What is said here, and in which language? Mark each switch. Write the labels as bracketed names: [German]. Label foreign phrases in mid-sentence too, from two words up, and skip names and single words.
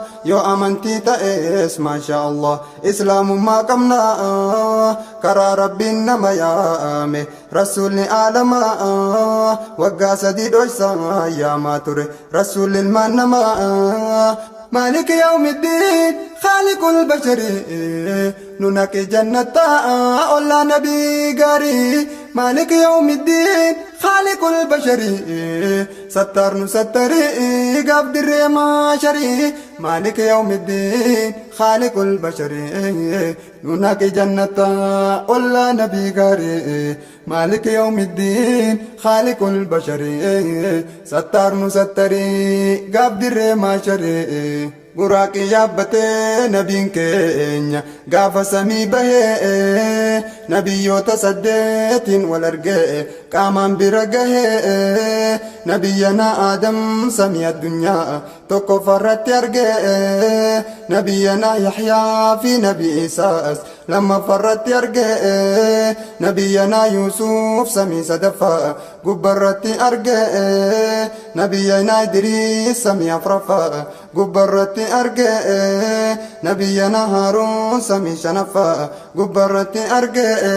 [Oromo] Yoo amantii ta'es [Arabic] ما شاء الله [Oromo] islaamummaa qabna. Karaa Rabbiin nama yaame [Arabic] رسول العالم. [Oromo] Waggaa sadii dhoysa yaamaa ture rasuulli ilmaan namaa. [Arabic] مالك يوم الدين، خالق البشر، [Oromo] nu naqi jannata, olla nabii gaarii. [Arabic] مالك يوم الدين، خالق البشر، [Oromo] sattar nu sattari, gaaf dirree maashari. [Arabic] مالك يوم الدين، خالق البشر، [Oromo] nu naqi jannata, olla nabii gaarii. [Arabic] مالك يوم الدين، خالق البشر، [Oromo] sattar nu sattari, gaaf dirree maashari. Buraaqii yaabbatee nabiin keenya gaafa samii bahee, nabiyyoota saddeetiin wal argee qaamaan bira gahee, nabiyyanaa Aadam samii addunyaa tokkoffarratti argee, nabiyyanaa Yahyaa fi nabi Isaas lammaffaa irratti argee, nabiyyanaa Yuusuf samii sadaffaa gubbarratti argee, nabiyyanaa Idriis samii afraffaa gubbarratti argee, nabiyyanaa Haaruun samii shanaffaa gubbarratti argee,